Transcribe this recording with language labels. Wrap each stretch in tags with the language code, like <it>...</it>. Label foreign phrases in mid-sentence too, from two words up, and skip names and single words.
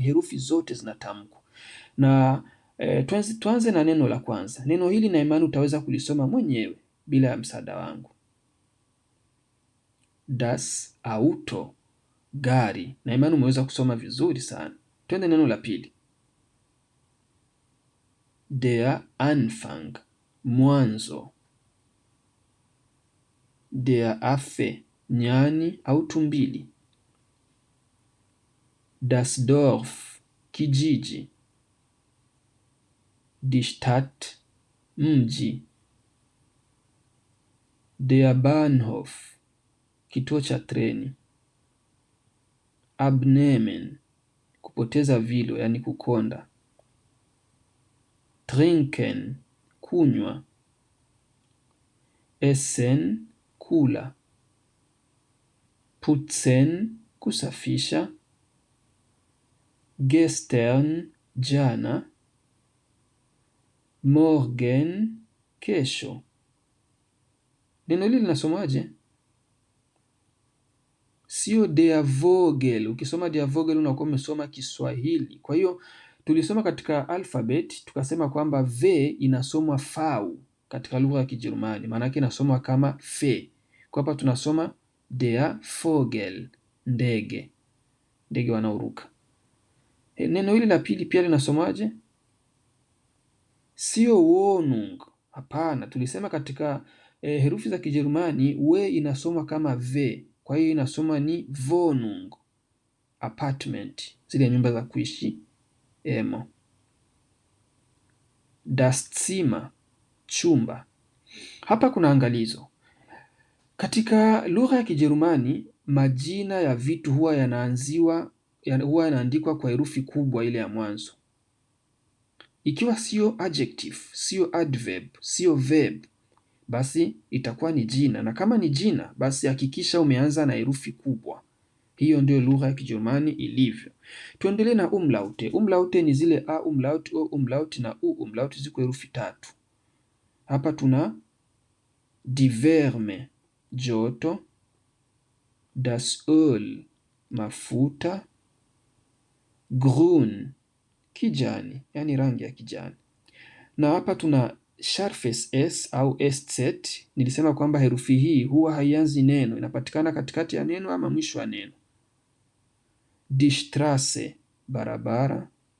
<sw>Herufi zote zinatamkwa. Na tuanze na neno la kwanza. Neno hili na imani utaweza kulisoma mwenyewe bila ya msaada wangu.</sw> <de>Das Auto,</de> <sw>gari. Na imani umeweza kusoma vizuri sana. Twende neno la pili.</sw> <de>Der Anfang, mwanzo. Der Affe,</de> <sw>nyani au tumbili.</sw> <de>Das Dorf, kijiji. Die Stadt, mji. Der Bahnhof,</de> <sw>kituo cha treni. Abnehmen, kupoteza vilo, yani kukonda. Trinken, kunywa. Essen, kula. Putzen, kusafisha. Gestern, jana.</sw> <de>Morgen,</de> <sw>kesho. Neno hili linasomaje? Sio</sw> <de>der Vogel.</de> <sw>Ukisoma</sw> <de>der Vogel</de> <sw>unakuwa umesoma Kiswahili. Kwa hiyo tulisoma katika alfabet tukasema kwamba v inasomwa fau katika lugha ya Kijerumani. Maana yake inasomwa kama fe. Kwa hapa tunasoma</sw> <de>der Vogel,</de> <sw>ndege. Ndege wanaoruka. Neno hili la pili pia linasomaje? Sio Wohnung. Hapana, tulisema katika herufi za Kijerumani we inasoma kama v. Kwa hiyo inasoma ni Wohnung, apartment, zile nyumba za kuishi emo.</sw> <de>Das Zimmer,</de> <sw>chumba. Hapa kuna angalizo. Katika lugha ya Kijerumani majina ya vitu huwa yanaandikwa kwa herufi kubwa ile ya mwanzo. Ikiwa sio adjective, sio adverb, sio verb, basi itakuwa ni jina, na kama ni jina basi hakikisha umeanza na herufi kubwa. Hiyo ndio lugha ya Kijerumani ilivyo. Tuendelee na umlaute. Umlaute ni zile a umlaut, o umlaut na u umlaut, ziko herufi tatu. Hapa tuna</sw> <de>die Wärme,</de> <sw>joto.</sw> <de>Das Öl,</de> <sw>mafuta. Grün, kijani, yani rangi ya kijani. Na hapa tuna</sw> <de>scharfes S</de> <sw>au SZ. Nilisema kwamba herufi hii huwa haianzi neno, inapatikana katikati ya neno ama mwisho wa neno.</sw> <de>Die Straße,</de> <sw>barabara.</sw>